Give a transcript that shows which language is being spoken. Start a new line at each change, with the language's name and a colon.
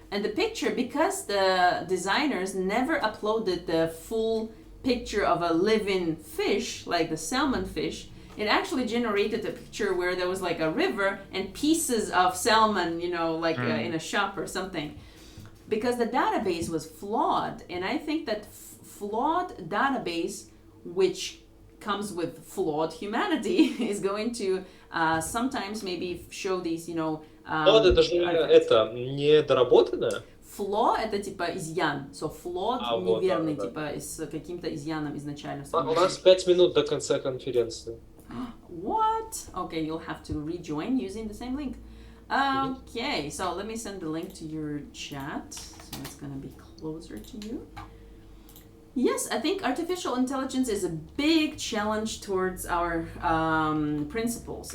English: And the picture, because the designers never uploaded the full picture of a living fish, like the salmon fish, it actually generated a picture where there was like a river and pieces of salmon, in a shop or something. Because the database was flawed. And I think that flawed database, which comes with flawed humanity, is going to sometimes maybe show these,
Russian: Flawed это же недоработанное? Flaw это типа изъян.
English: So flawed
Russian: неверный, типа с каким-то изъяном изначально. У нас 5 минут до конца конференции.
English: What? Okay, you'll have to rejoin using the same link. Okay, so let me send the link to your chat. So it's gonna be closer to you. Yes, I think artificial intelligence is a big challenge towards our principles.